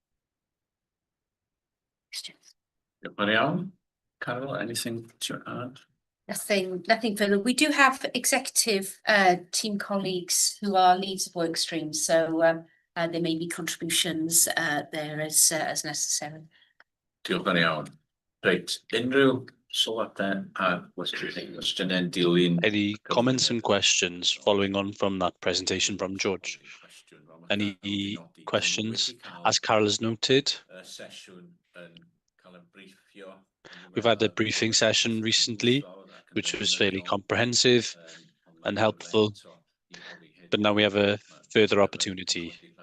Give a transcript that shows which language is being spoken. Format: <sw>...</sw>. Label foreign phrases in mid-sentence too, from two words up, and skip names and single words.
<en>Questions? Carol, anything to add? Nothing further. We do have executive team colleagues who are leads of work streams, so there may be contributions there as necessary.</en> <cy>Diolch yn iawn. Reit, unrhyw sylwadau a cwestiynau dilyn.</cy> <en>Any comments and questions following on from that presentation from George? Any questions? As Carol has noted, we've had a briefing session recently, which was fairly comprehensive and helpful, but now we have a further opportunity.</en>